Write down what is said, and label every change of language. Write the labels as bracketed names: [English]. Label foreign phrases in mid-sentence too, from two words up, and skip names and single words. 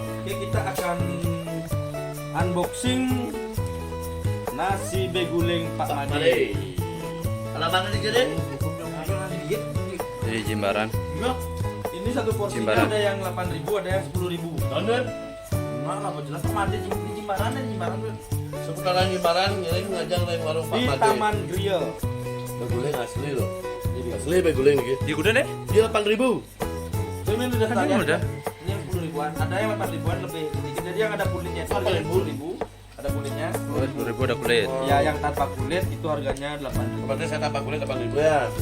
[Indonesian] ini kita akan unboxing nasi beguling Pak Made. Alamatnya di sini? Di Jimbaran. Ini satu porsinya Jimbaran. ada yang 8.000, ada yang 10.000. Nonton? Mana apa jelas Pak Made di Jimbaran, Seputaran Jimbaran, [Balinese] ngiring ngajang [Indonesian] dari warung Pak di Made. Taman Grill. Beguling asli loh. Asli beguling nih. Di kuda deh. Dia 8.000. Ini udah Kan tanya. ini udah. Ini yang 10.000-an, ada yang 8.000-an lebih sedikit. Jadi yang ada kulitnya itu harganya 10.000. Ada kulitnya. Oh, 10.000 ada kulit. Ya yang tanpa kulit itu harganya 8.000. Berarti saya tambah kulit 8.000 ya.